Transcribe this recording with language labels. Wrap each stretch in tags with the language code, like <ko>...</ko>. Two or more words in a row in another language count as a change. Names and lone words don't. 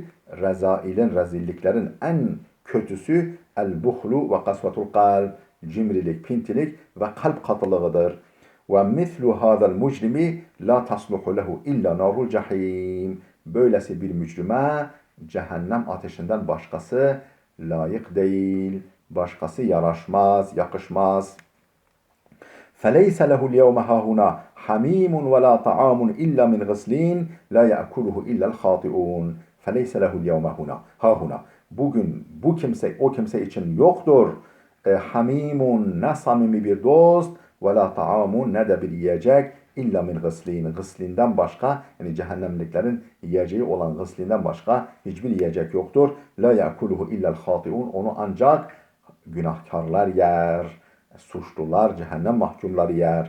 <tr>Rezilliklerin en kötüsü</tr> <ar>البخل وقسوة القلب,</ar> <tr>cimrilik, pintilik ve kalp katılığıdır.</tr> <ar>ومثل هذا المجرم لا تصلح له إلا نار الجحيم.</ar> <tr>Böylesi bir mücrime cehennem ateşinden başkası layık değil, başkası yaraşmaz, yakışmaz.</tr> <ar>فَلَيْسَ لَهُ الْيَوْمَ هَاهُنَا حَمِيمٌ وَلَا طَعَامٌ إِلَّا مِنْ غِسْلِينَ لَا يَأْكُلُهُ إِلَّا الْخَاطِئُونَ فَلَيْسَ لَهُ الْيَوْمَ هَاهُنَا.</ar> <tr>Bugün o kimse için yoktur. Hamimun, ne samimi bir dost,</tr> <ar>ولا طعام,</ar> <tr>ne de bir yiyecek,</tr> <ar>إلا من غسلين,</ar> <tr>gıslinden başka, yani cehennemliklerin yiyeceği olan gıslinden başka hiçbir yiyecek yoktur.</tr> <ar>لا يأكله إلا الخاطئون,</ar> <tr>onu ancak günahkarlar yer, suçlular, cehennem mahkumları yer.</tr>